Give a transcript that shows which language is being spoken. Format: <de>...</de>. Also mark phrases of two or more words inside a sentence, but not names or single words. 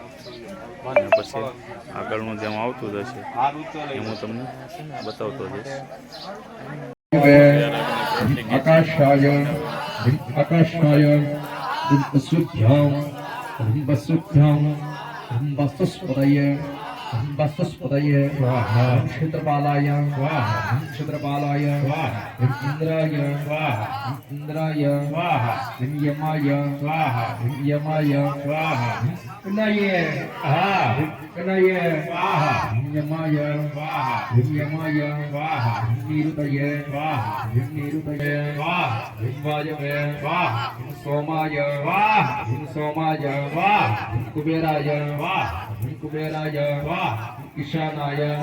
<gu>અને પછી આગળનું જેમ આવતું જશે એ હું તમને બતાવતો જઈશ।</gu> <sa>આકાશાય આકાશાય શુદ્ધ્યામ શુદ્ધ્યામ વસ્તુસ્પદય वस्तुस्पदये क्षेत्रपालाय क्षेत्रपालाय इंद्राय इंद्राय यमाय यमाय कनाय कनाय यमाय यमाय निरुतय निरुतय वायवे सोमाय सोमाय कुबेराय कुबेराय ईशानाय</sa>